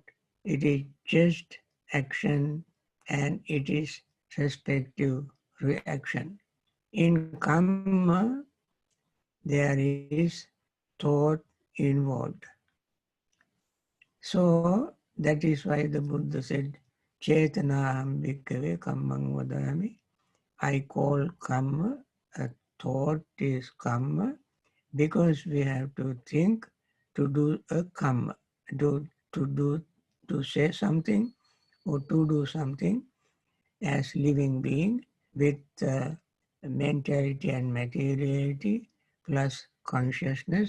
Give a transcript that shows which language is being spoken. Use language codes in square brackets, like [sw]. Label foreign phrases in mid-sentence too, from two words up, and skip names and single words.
[en] It is just action and it is respective reaction. In Kamma, there is thought involved. So that is why the Buddha said, [pi] Chetanaham bhikkhave kammang vadami. [en] I call Kamma, a thought is Kamma, because we have to think to do a Kamma, to say something or to do something as living being with mentality and materiality plus consciousness.